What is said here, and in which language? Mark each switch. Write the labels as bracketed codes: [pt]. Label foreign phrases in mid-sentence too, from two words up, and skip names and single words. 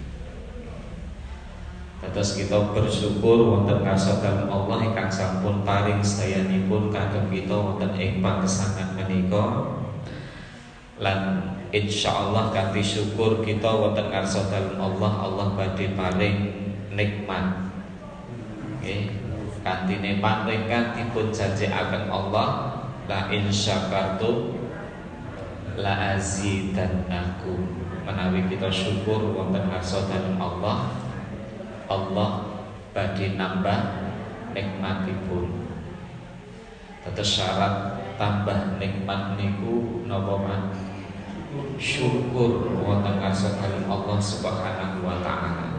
[id] Terus kita bersyukur [jv] wonten ngasokan Allah ingkang sampun paring sedayanipun kagem kita wonten ing pagesangan menika, lan insyaallah kanthi syukur kita wonten ngarsa dalem Allah, Allah badhe paring nikmat. Nggih, kanthi nikmat ingkang dipun janjikaken Allah, [ar] لئن شكرتم لأزيدنكم. [jv] Menawi kita syukur wonten ngarsa dalem Allah, Allah badhe nambah nikmatipun. Tetes syarat tambah nikmat niku napa man? Syukur wonten ngarsa dalem Allah [ar] سبحانه وتعالى.